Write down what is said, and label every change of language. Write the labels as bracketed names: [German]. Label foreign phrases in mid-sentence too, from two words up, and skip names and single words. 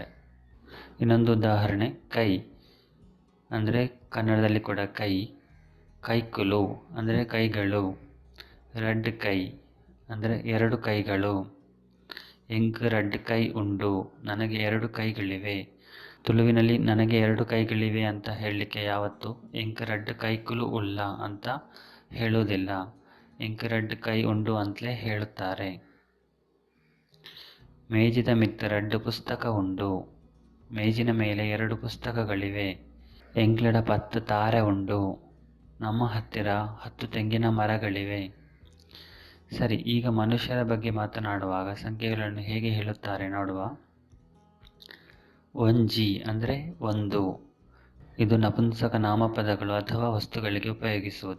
[Kannada] ಇನ್ನೊಂದು ಉದಾಹರಣೆ, ಕೈ ಅಂದರೆ ಕನ್ನಡದಲ್ಲಿ ಕೂಡ ಕೈ, ಕೈಕುಲು ಅಂದರೆ ಕೈಗಳು, [Tulu] ರಡ್ಡ್ ಕೈ [Kannada] ಅಂದರೆ 2 ಕೈಗಳು, [Tulu] ಎಂಕ್ ರಡ್ಡ್ ಕೈ ಉಂಡು [Kannada] ನನಗೆ 2 ಕೈಗಳಿವೆ. ತುಳುವಿನಲ್ಲಿ ನನಗೆ 2 ಕೈಗಳಿವೆ ಅಂತ ಹೇಳಲಿಕ್ಕೆ ಯಾವತ್ತೂ [Tulu] ಎಂಕ್ ರಡ್ಡ್ ಕೈಕುಲು ಉಲ್ಲ [Kannada] ಅಂತ ಹೇಳುವುದಿಲ್ಲ, [Tulu] ಎಂಕ್ ರಡ್ಡ್ ಕೈ ಉಂಡು [Kannada] ಅಂತಲೇ ಹೇಳುತ್ತಾರೆ. [Tulu] ಮೇಜಿದ ಮಿತ್ತ 2 ಪುಸ್ತಕ ಉಂಡು, [Kannada] ಮೇಜಿನ ಮೇಲೆ 2 ಪುಸ್ತಕಗಳಿವೆ. [Tulu] ಎಂಕ್ಲಡ 10 ತಾರೆ ಉಂಡು, [Kannada] ನಮ್ಮ ಹತ್ತಿರ 10 ತೆಂಗಿನ ಮರಗಳಿವೆ. ಸರಿ, ಈಗ ಮನುಷ್ಯರ ಬಗ್ಗೆ ಮಾತನಾಡುವಾಗ ಸಂಖ್ಯೆಗಳನ್ನು ಹೇಗೆ ಹೇಳುತ್ತಾರೆ ನೋಡುವ. ಒಂಜಿ ಅಂದರೆ 1, ಇದು ನಪುಂಸಕ ನಾಮಪದಗಳು ಅಥವಾ ವಸ್ತುಗಳಿಗೆ ಉಪಯೋಗಿಸುವುದು.